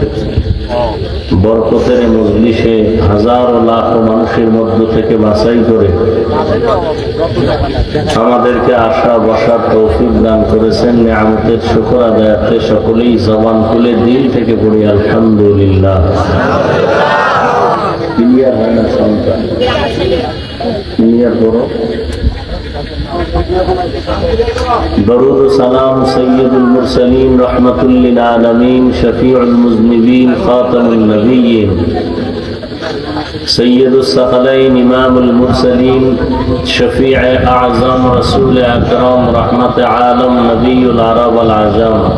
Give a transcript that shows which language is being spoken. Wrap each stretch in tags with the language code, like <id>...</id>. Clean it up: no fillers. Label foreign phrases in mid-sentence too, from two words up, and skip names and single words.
<bn>বরকতের মজলিসে হাজারো লাখ মানুষের মধ্য থেকে বাছাই করে আমাদেরকে আসা বসার তৌফিক দান করেছেন। নিয়ামতের শুকর আদায়াতে সকলেই জবান খুলে দিল থেকে পড়ি আলহামদুলিল্লাহ। ক্লিয়ার হয় না সংখ্যা ক্লিয়ার করো।</bn> <ur>درود و سلام سید المرسلین رحمت للعالمین شفیع المذنبین خاتم النبیین سید الثقلین امام المرسلین شفیع اعظم رسول اکرم رحمت عالم نبی العرب والعجم</ur>